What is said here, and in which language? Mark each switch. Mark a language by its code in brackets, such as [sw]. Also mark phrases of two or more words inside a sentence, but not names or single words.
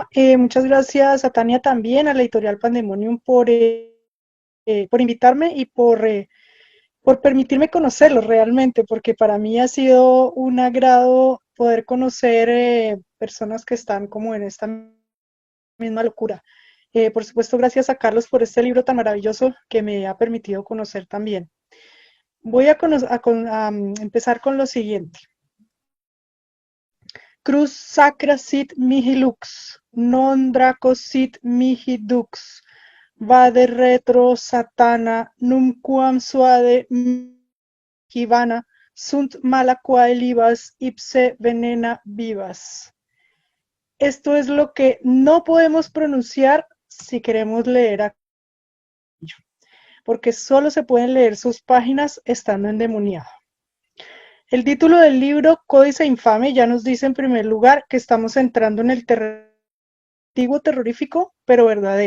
[es] Muchas gracias a Tania también, a la editorial Pandemonium, por invitarme y por permitirme conocerlos realmente, porque para mí ha sido un agrado poder conocer personas que están como en esta misma locura. Por supuesto, gracias a Carlos por este libro tan maravilloso que me ha permitido conocer también. Voy a empezar con lo siguiente. [la] Cruz sacra sit mihi lux, non draco sit mihi dux, vade retro satana, numquam suade givana, sunt mala quae libas, ipse venena vivas. [es] Esto es lo que no podemos pronunciar si queremos leer aquello, porque solo se pueden leer sus páginas estando endemoniado. El título del libro, Códice Infame, ya nos dice en primer lugar que estamos entrando en el antiguo terrorífico, pero verdadero.